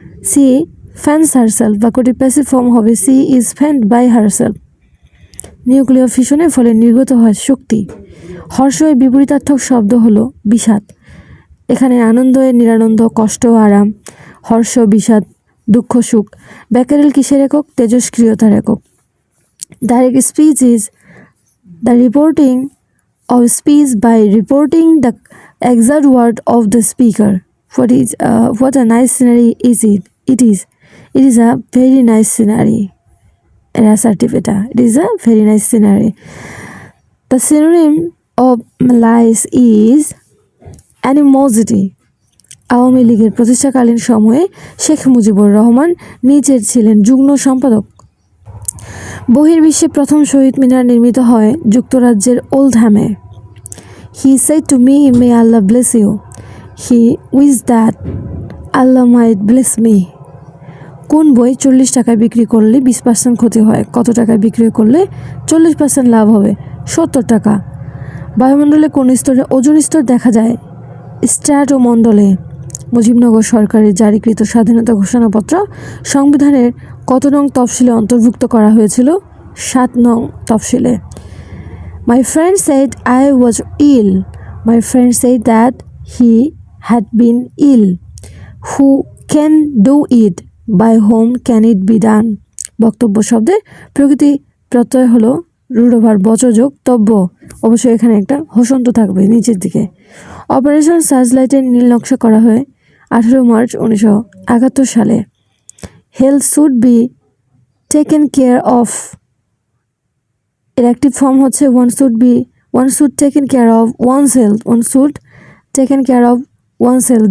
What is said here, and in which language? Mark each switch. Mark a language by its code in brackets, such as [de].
[en] she fans herself [bn] বাক্যটি [en] passive form [bn] হবে [en] She is fanned by herself. [bn] নিউক্লিয় ফিশনের ফলে নির্গত হয় শক্তি। হর্ষ এর বিপরীতার্থক শব্দ হলো বিষাদ। এখানে আনন্দ এর নিরানন্দ, কষ্ট আরাম, হর্ষ বিষাদ, দুঃখ সুখ। ব্যাকেরেল কিসের একক? তেজস্ক্রিয়তার একক। [en] Direct speech is the reporting of speech by reporting the exact word of the speaker. What a nice scenery is it? It is a very nice scenery. It is a very nice scenery. The synonym of malice is animosity. [bn] Awami লীগের প্রতিষ্ঠাকালীন সময়ে শেখ মুজিবুর রহমান নিজের ছিলেন যুগ্ম সম্পাদক। বহির্বিশ্বে প্রথম শহীদ মিনার নির্মিত হয় যুক্তরাজ্যের ওল্ডহ্যামে। [en] He said to me, may Allah bless you. He wished that Allah might bless me. [bn] কোন বই 40 টাকায় বিক্রি করলে 20% ক্ষতি হয়? কত টাকায় বিক্রি করলে 40% লাভ হবে? 70 টাকা। বায়ুমণ্ডলে কোন স্তরে ওজোন স্তর দেখা যায়? স্ট্র্যাটোমণ্ডলে। মুজিবনগর সরকারের জারিকৃত স্বাধীনতা ঘোষণাপত্র সংবিধানের কত নং তফসিলে অন্তর্ভুক্ত করা হয়েছিল? 7 নং তফসিলে। [en] My friend said I was ill. My friend said that he had been ill. Who can do it? By whom can it be done? [bn] বক্তব্য শব্দের প্রকৃতি প্রত্যয় হলো রূঢ়ভার বচযোগ তব্য। অবশ্যই এখানে একটা হসন্ত থাকবে নিচের দিকে। অপারেশন সার্চলাইটের নীল নকশা করা হয় 18 মার্চ 1971 সালে। [en] health should be taken care of [bn] এর অ্যাক্টিভ ফর্ম হচ্ছে [en] one should taken care of one's health. One should taken care of one's health.